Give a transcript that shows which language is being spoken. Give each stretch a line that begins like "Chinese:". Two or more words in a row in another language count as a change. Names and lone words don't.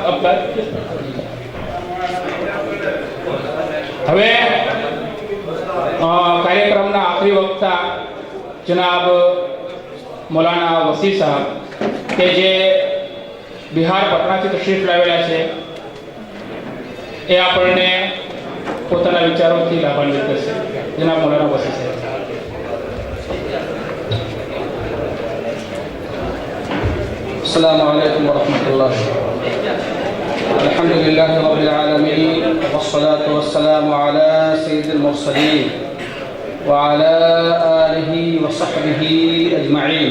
Gujarati: હવે કાર્યક્રમના આખરી વક્તા જનાબ મૌલાના વસી સાહેબ કે જે બિહાર પટનાથી તશરીફ લાવેલા છે એ આપણને પોતાના વિચારોથી લાભાન્વિત કરશે. જનાબ મૌલાના વસી સાહેબ.
Arabic: السلام عليكم ورحمة الله. الحمد لله رب العالمين والصلاة والسلام على سيد المرسلين وعلى آله وصحبه أجمعين.